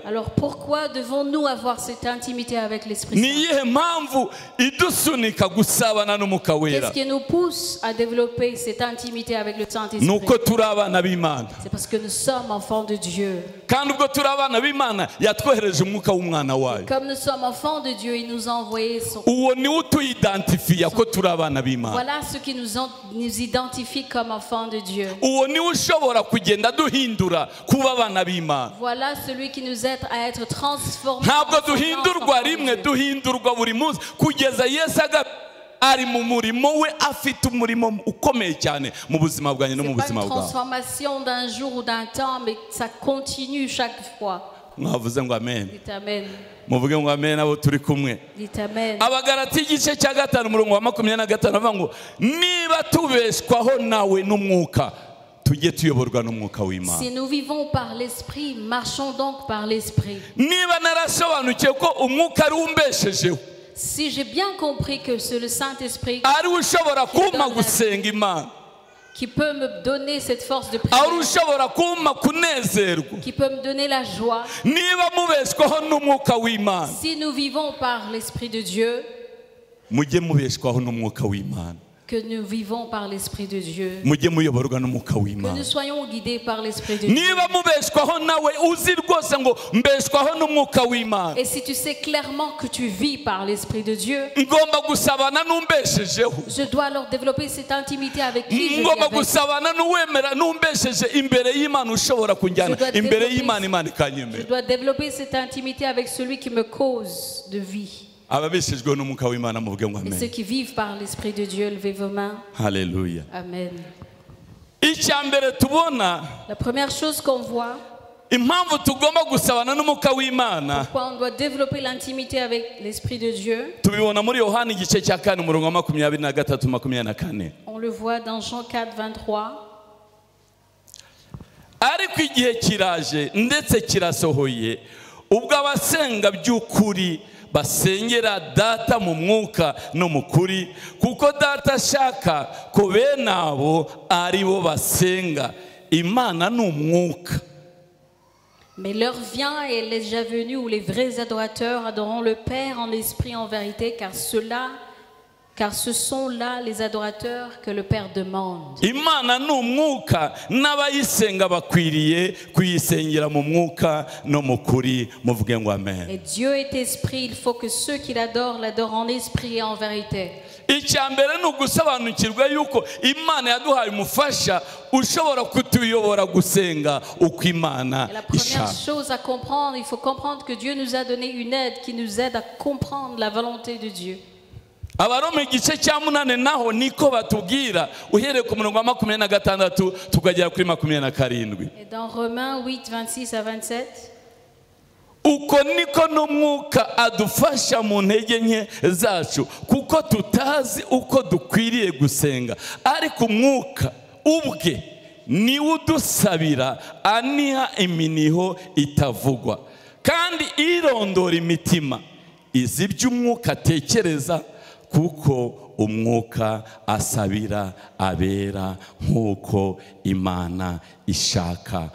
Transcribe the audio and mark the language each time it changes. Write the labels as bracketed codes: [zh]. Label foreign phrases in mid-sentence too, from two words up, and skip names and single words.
[fr] Alors pourquoi devons-nous avoir cette intimité avec l'Esprit [rw] Ni [fr] Saint? [rw] iyihe mpamvu idusunika gusabana n'umwuka wera? [fr] Qu'est-ce qui nous pousse à développer cette intimité avec le Saint-Esprit? [rw] Nuko turi abana b'Imana, [fr] C'est parce que nous sommes enfants de Dieu. [rw] kandi ubwo turi abana b'Imana yatwohereje umwuka w'umwana wayo. [fr] Comme nous sommes enfants de Dieu, il nous a envoyé son... [rw] Uwo niwe utuyidentifiya ko turi abana b'Imana. [fr] Voilà ce qui nous identifie comme enfants de Dieu. [rw] Uwo niwe ushobora kugenda duhindura kuba abana b'Imana. [fr] Voilà celui qui nous aide à être transformés. [rw] Ntabwo [fr] en [rw] duhindurwa [fr] enfants de [rw] rimwe, [fr] Dieu. [rw] duhindurwa buri munsi kugeza Yesu ari mu murimo we, afite umurimo ukomeye cyane mu buzima bwanjye no mu [fr] C'est pas [rw] buzima [fr] une [rw] bwawe. [fr] transformation d'un jour ou d'un temps, mais ça continue chaque fois. [rw] Mwavuze ngo amen. [fr] Dites amen. [rw] Muvuge ngo amen abo turi kumwe. [fr] Dites amen. [rw] Abagalati igice cya 5 umurongo wa 25 avuga ngo niba tubeshwaho nawe n'umwuka tujye tuyoborwa n'umwuka w'Imana. [fr] Si nous vivons par l'Esprit, marchons donc par l'Esprit. [rw] Niba narasobanukiye ko umwuka ari umbeshejeho, [fr] Si j'ai bien compris que c'est le Saint-Esprit [rw] ari ushobora kumpa gusenga Imana, [fr] qui peut me donner cette force de [rw] ari [fr] prière, [rw] ushobora kumpa kunezerwa, [fr] qui peut me donner la joie, [rw] niba mubeshwaho n'umwuka w'Imana [fr] si nous vivons par l'Esprit de Dieu, [rw] mujye mubeshwaho n'umwuka w'Imana, [fr] que nous vivons par l'Esprit de Dieu, [rw] mujye muyoborwa n'umwuka [fr] que [rw] w'Imana. [fr] nous soyons guidés par l'Esprit de Dieu. [rw] Niba mubeshwaho nawe uzi rwose ngo mbeshwaho n'umwuka w'Imana, [fr] Et si tu sais clairement que tu vis par l'Esprit de Dieu, [rw] ngomba gusabana n'umbeshejeho, [fr] je dois alors développer cette intimité avec qui je vis [rw] ngomba [fr] avec. [rw] gusabana n'uwemera n'umbesheje imbere y'Imana ushobora kunjyana [fr] Je dois [rw] imbere [fr] développer- [rw] y'Imana, Imana [fr] Je [rw] ikanyemera. [fr] dois développer cette intimité avec celui qui me cause de vie. [rw] Ababeshejweho n'umwuka w'Imana muvuge ngo [fr] Et ceux [rw] amen. [fr] qui vivent par l'Esprit de Dieu, levez vos mains. Haleluya. Amen. [rw] Icya mbere tubona [fr] La première chose qu'on voit, [rw] impamvu tugomba gusabana n'umwuka w'Imana, [fr] pourquoi on doit développer l'intimité avec l'Esprit de Dieu, [rw] tubibona muri Yohana igice cya 4 umurongo wa 23 24. [fr] on le voit dans Jean 4, 23. [rw] Ariko igihe kiraje ndetse kirasohoye ubwo abasenga by'ukuri basengera data mu mwuka no mu kuri, kuko data ashaka ko bene abo ari bo basenga. Imana ni umwuka. [fr] Mais l'heure vient et elle est déjà venue où les vrais adorateurs adoreront le Père en esprit et en vérité, car ce sont là les adorateurs que le Père demande. [rw] Imana ni umwuka, n'abayisenga bakwiriye kuyisengera mu mwuka no mu kuri. Muvuge ngo amen. [fr] Et Dieu est esprit, il faut que ceux qui l'adorent l'adorent en esprit et en vérité. [rw] Icya mbere ni ugusobanukirwa yuko Imana yaduhaye umufasha ushobora kutuyobora gusenga uko Imana [fr] Et la première [rw] ishaka. [fr] chose à comprendre, il faut comprendre que Dieu nous a donné une aide qui nous aide à comprendre la volonté de Dieu. [rw] Abaroma igice cya 8 naho niko batubwira uhereye ku murongo wa 26 tukagera kuri 27. [fr] Et dans Romains 8, 26 à 27, [rw] Uko niko n'umwuka adufasha mu ntege nke zacu, kuko tutazi uko dukwiriye gusenga, ariko umwuka ubwe niwe udusabira aniha iminiho itavugwa, kandi irondora imitima izi iby'umwuka atekereza, kuko umwuka asabira abera nk'uko Imana ishaka.